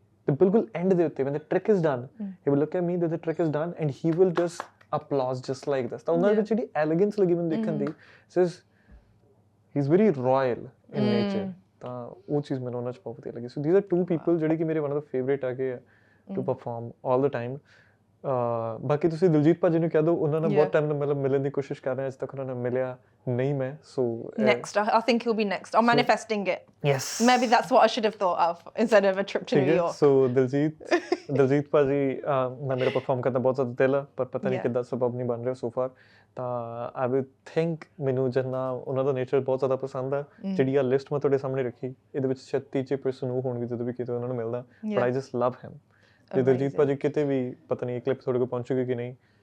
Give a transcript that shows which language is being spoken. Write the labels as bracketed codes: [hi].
[en] the ਬਿਲਕੁਲ end [pa] ਦੇ ਉੱਤੇ [en] when the trick is done he will look at me that the trick is done and he will just applause just like this [pa] ਤਾਂ ਉਹਨਾਂ ਵਿੱਚ ਜਿਹੜੀ elegance ਲੱਗੀ ਮੈਨੂੰ ਦੇਖਣ ਦੀ [en] says he's very royal in nature [pa] ਤਾਂ ਉਹ ਚੀਜ਼ ਮੈਨੂੰ ਉਹਨਾਂ 'ਚ ਬਹੁਤ ਵਧੀਆ ਲੱਗੀ [en] so these are two people [pa] ਜਿਹੜੇ ਕਿ ਮੇਰੇ [en] one of the favorite [pa] ਹੈਗੇ ਆ [en] to perform all the time [pa] ਬਾਕੀ ਤੁਸੀਂ ਦਿਲਜੀਤ ਭਾਜੀ ਨੂੰ ਕਹਿ ਦਿਓ ਉਹਨਾਂ ਨਾਲ ਬਹੁਤ ਟਾਈਮ ਨਾਲ ਮਤਲਬ ਮਿਲਣ ਦੀ ਕੋਸ਼ਿਸ਼ ਕਰ ਰਹੇ ਹਾਂ, ਅੱਜ ਤੱਕ ਉਹਨਾਂ ਨਾਲ ਮਿਲਿਆ ਨਹੀਂ ਮੈਂ ਸੋ [en] next I think he'll be next. I'm manifesting it. yes Maybe that's what I should have thought of instead of a trip to New York. [pa] ਸੋ ਦਿਲਜੀਤ ਭਾਜੀ ਨਾਲ ਮੇਰਾ ਪਰਫਾਰਮ ਕਰਨਾ ਬਹੁਤ ਜ਼ਿਆਦਾ ਦਿਲ ਆ ਪਰ ਪਤਾ ਨਹੀਂ ਕਿੱਦਾਂ ਸਬਬ ਨਹੀਂ ਬਣ ਰਿਹਾ [en] so far [pa] ਤਾਂ [en] I will think [pa] ਮੈਨੂੰ ਜਿੰਨਾ ਉਹਨਾਂ ਦਾ ਨੇਚਰ ਬਹੁਤ ਜ਼ਿਆਦਾ ਪਸੰਦ ਆ ਜਿਹੜੀ ਆ ਲਿਸਟ ਮੈਂ ਤੁਹਾਡੇ ਸਾਹਮਣੇ ਰੱਖੀ ਇਹਦੇ ਵਿੱਚ 36% ਉਹ ਹੋਣਗੇ ਜਦੋਂ ਵੀ ਕਿਤੇ ਉਹਨਾਂ ਨੂੰ ਮਿਲਦਾ [en] but I just love him [pa] ਤੇ ਦਿਲਜੀਤ ਭਾਜੀ ਕਿਤੇ ਵੀ ਪਤਾ ਨਹੀਂ ਇਹ ਕਲਿੱਪ ਤੁਹਾਡੇ ਕੋਲ ਪਹੁੰਚੂਗੀ ਕਿ ਨਹੀਂ